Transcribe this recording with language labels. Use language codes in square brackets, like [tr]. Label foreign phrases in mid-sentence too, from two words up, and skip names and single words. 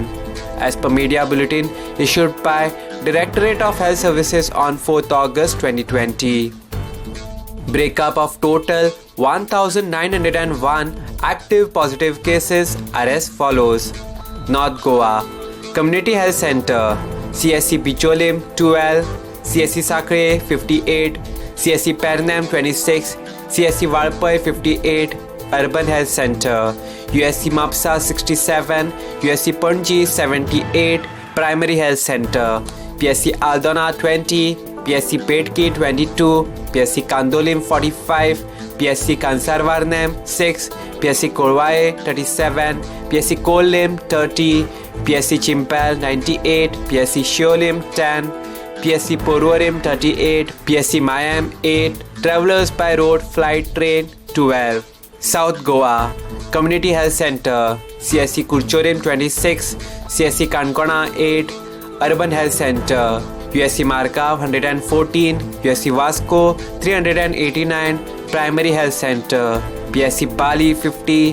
[en] As per media bulletin issued by Directorate of Health Services on 4th August 2020. Breakup of total 1,901 active positive cases are as follows. North Goa Community Health Center, CSC Bicholim 12, CSC Sakre 58, CSC Pernam 26, CSC Valpai 58, Urban Health Center, USC Mapsa 67, USC Panji 78, Primary Health Center, PSC Aldona 20, PSC Petki 22, PSC Kandolim 45, PSC Kansarvarnam 6, PSC Korwae 37, PSC Kolim 30, PSC Chimpal 98, PSC Shiolim 10, PSC Porvorim 38, PSC Mayam 8, Travelers by Road Flight Train 12. South Goa Community Health Center, CSC Kurchorim 26, CSC Kankona 8, Urban Health Center, USC Margaon 114, USC Vasco 389, Primary Health Center, PSC Bali 50,